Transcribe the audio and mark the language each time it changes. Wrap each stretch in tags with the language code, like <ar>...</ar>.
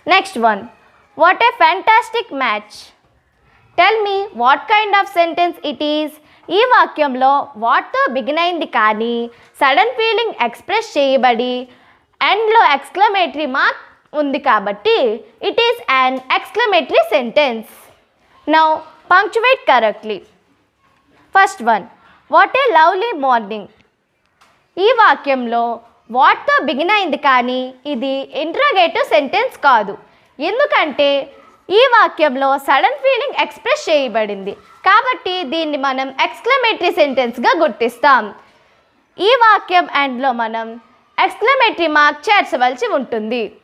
<en>Next one, what a fantastic match. Tell me what kind of sentence it is.</en> <te>ఈ వాక్యంలో వాట్తో begin అయింది కానీ sudden feeling express చేయబడి ఎండ్లో ఎక్స్క్లమేటరీ మార్క్ ఉంది కాబట్టి it is an exclamatory sentence.</te> <en>Now punctuate correctly. First one, what a lovely morning.</en> <te>ఈ వాక్యంలో వాట్తో బిగిన్ అయింది కానీ ఇది ఇంట్రాగేటివ్ సెంటెన్స్ కాదు. ఎందుకంటే ఈ వాక్యంలో సడన్ ఫీలింగ్ ఎక్స్ప్రెస్ చేయబడింది కాబట్టి దీన్ని మనం ఎక్స్క్లమేటరీ సెంటెన్స్గా గుర్తిస్తాం. ఈ వాక్యం ఎండ్లో మనం ఎక్స్క్లమేటరీ మార్క్ చేర్చవలసి ఉంటుంది.</te>